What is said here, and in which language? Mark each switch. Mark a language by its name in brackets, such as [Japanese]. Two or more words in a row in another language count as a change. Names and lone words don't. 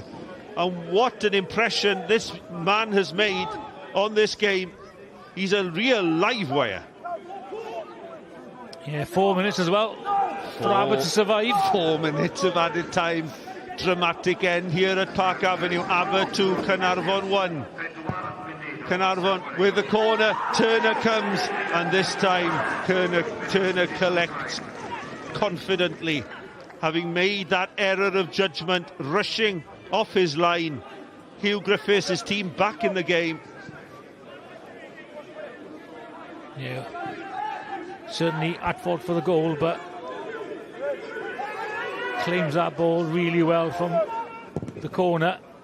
[English] And what an impression this man has made on this game. He's a real live wire. Yeah, 4 minutes as well for Aber to survive. 4 minutes of added time. Dramatic end here at Park Avenue. Aber 2, Caernarfon 1. Caernarfon with the corner, Turner comes, and this time Turner collects confidently, having made that error of judgment, rushing off his line. Hugh Griffiths, his team back in the game. Yeah, certainly at fault for the goal, but claims that ball really well from the corner.